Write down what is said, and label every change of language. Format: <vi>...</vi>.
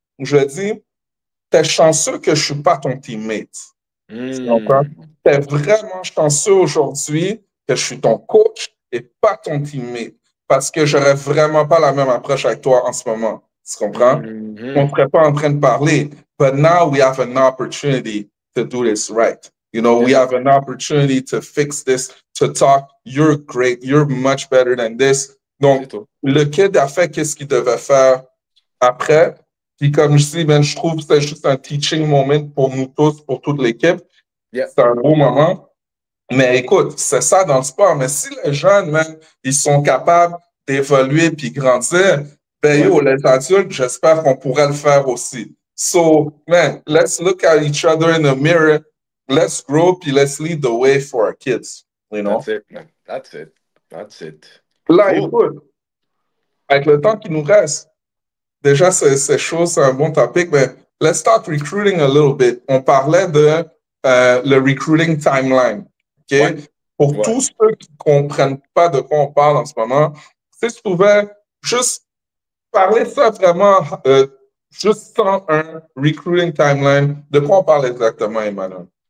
<fr>Je lui ai dit, t'es chanceux que je suis pas ton teammate. Tu comprends? T'es vraiment chanceux aujourd'hui que je suis ton coach et pas ton teammate parce que j'aurais vraiment pas la même approche avec toi en ce moment. Tu comprends? On ne serait pas en train de parler.</fr> <en>But now we have an opportunity to do this right. You know, we have an opportunity to fix this, to talk. You're great. You're much better than this.</en> <fr>C'est Donc, tout. le kid a fait qu'est-ce qu'il devait faire après. Puis comme je dis, ben, je trouve que c'est juste un teaching moment pour nous tous, pour toute l'équipe.</fr> <en>Yeah.</en> <fr>C'est un beau moment. Mais écoute, c'est ça dans le sport. Mais si les jeunes, man, ils sont capables d'évoluer puis grandir, ben Ouais. yo, les adultes, j'espère qu'on pourrait le faire aussi.</fr> <en>So, man, let's look at each other in the mirror. Let's grow puis let's lead the way for our kids, you know? That's it, man. That's it. That's it.</en> <fr>Là,</fr> <en>Cool.</en> <fr>écoute, avec le temps qui nous reste, déjà, c'est chaud, c'est un bon topic, mais</fr> <en>let's start recruiting a little bit.</en> <fr>On parlait de le recruiting timeline. Ouais. OK? Pour Ouais. tous ceux qui ne comprennent pas de quoi on parle en ce moment, si tu pouvais juste parler ça vraiment, juste sans un recruiting timeline, de quoi on parle exactement, Emmanuel?</fr>